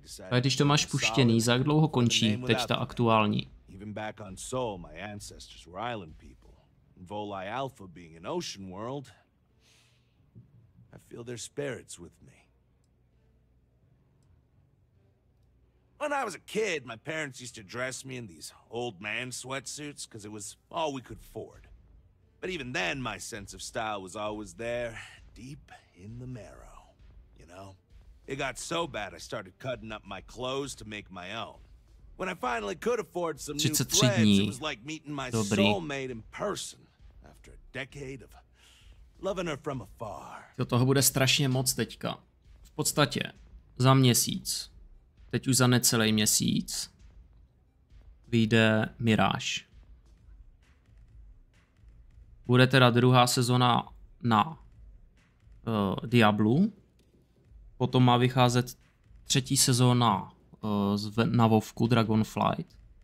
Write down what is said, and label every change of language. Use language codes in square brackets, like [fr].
[cs] Ale když to máš puštěný, za jak dlouho končí teď ta aktuální? [en] Even back on Sol, my ancestors were island people. And Volii Alpha being an ocean world, I feel their spirits with me. When I was a kid, my parents used to dress me in these old man sweatsuits because it was all we could afford. But even then, my sense of style was always there, deep in the marrow, you know? It got so bad I started cutting up my clothes to make my own. When I finally could afford some new threads, it was like meeting my soulmate in person after a decade of loving her from afar. [cs] Toho bude strašně moc teďka. V podstatě za měsíc, teď už za necelý měsíc, vyjde Mirage. Bude teda druhá sezona na Diablu, potom má vycházet třetí sezóna na Vovku Dragonflight.